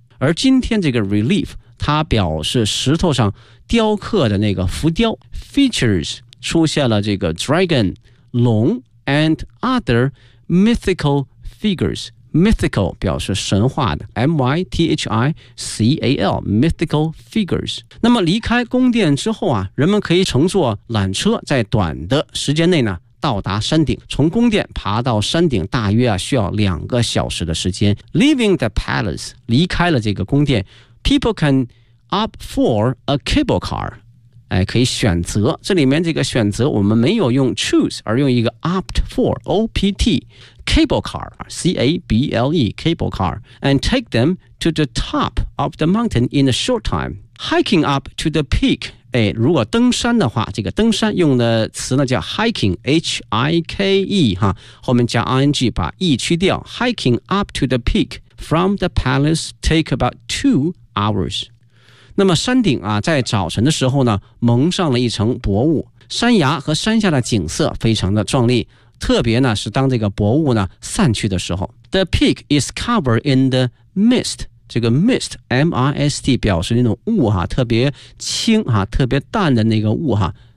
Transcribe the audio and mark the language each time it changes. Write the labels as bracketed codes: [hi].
[zh] 而今天这个 relief, 它表示石头上雕刻的那个浮雕 features 出现了这个 dragon, 龙 [en] and other mythical figures, [zh] mythical 表示神话的 M-Y-T-H-I-C-A-L, mythical figures. 那么离开宫殿之后啊，人们可以乘坐缆车在短的时间内呢到达山顶。从宫殿爬到山顶大约啊需要两个小时的时间。 [en] Leaving the palace, [zh] 离开了这个宫殿， [en] people can opt for a cable car. [zh] 哎，可以选择，这里面这个选择我们没有用 [en] choose, 而用一个 opt for, O-P-T, cable car, C-A-B-L-E, cable car, and take them to the top of the mountain in a short time. Hiking up to the peak, [zh] 哎，如果登山的话，这个登山用的词呢叫 hiking, H-I-K-E, 哈，后面加 ing, 把 e 去掉。 [en] Hiking up to the peak from the palace take about 2 hours. [zh] 那么山顶啊在早晨的时候呢蒙上了一层薄雾，山崖和山下的景色非常的壮丽，特别呢是当这个薄雾呢散去的时候。 [en] The peak is covered in the mist, [zh] 这个 mist M-I-S-T 表示那种雾哈，特别轻哈，特别淡的那个雾哈。